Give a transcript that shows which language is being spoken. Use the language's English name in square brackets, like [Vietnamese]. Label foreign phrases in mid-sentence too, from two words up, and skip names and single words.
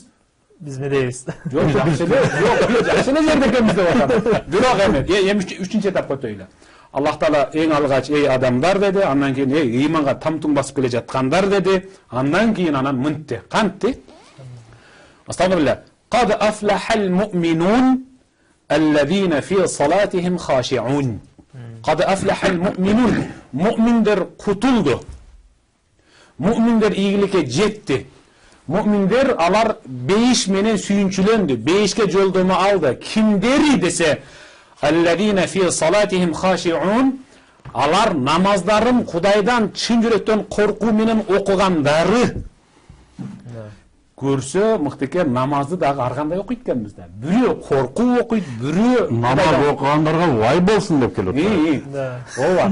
[Kyrgyz] не дейбиз? Жок, жакшы эле жерде экенбиз деп атат. Бирок эми үчүнчү этапка өтөйлү. Аллах Таала эң алгач эй адамдар деди, андан кийин эй ыйманга тамтуң басып келе жаткандар деди, андан кийин анан мынтти. Кантти? Астагфирулла. [Arabic] قد أفلح المؤمنون الذين في صلاتهم خاشعون. قد أفلح المؤمنون. [Kyrgyz] Мүминлер кутулду. Mu'minler ийгиликке жетти. Mu'minler алар бейиш менен сүйүнчүлөндү, бейишке жолдомо алды. Кимдери десе [Arabic] الذين في صلاتهم خاشعون, [Kyrgyz] алар намаздарын Кудайдан чын жүрөктөн коркуу менен окугандары. Көрсө мыктыке намазды дагы ар кандай окуйт экенбиз да. Бирөө коркуу окуйт, бирөө намаз окугандарга вай болсун деп келет. Ооба.